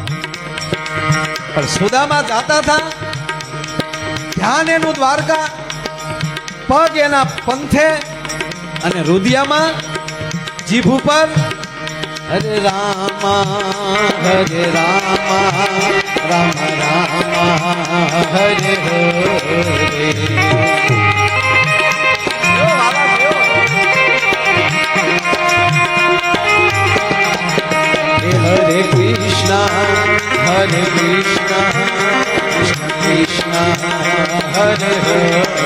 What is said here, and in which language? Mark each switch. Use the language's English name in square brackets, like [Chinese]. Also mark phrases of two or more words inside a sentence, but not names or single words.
[Gujarati] પણ સુદામા જાતા હતા, ધ્યાન એનું દ્વારકા, પગ એના પંથે, અને રુદિયામાં જીભ ઉપર હરે રામા હરે રામા રામ રામા હરે હરે. [Sanskrit] हरे कृष्ण, हरे कृष्ण, कृष्ण कृष्ण, हरे हरे.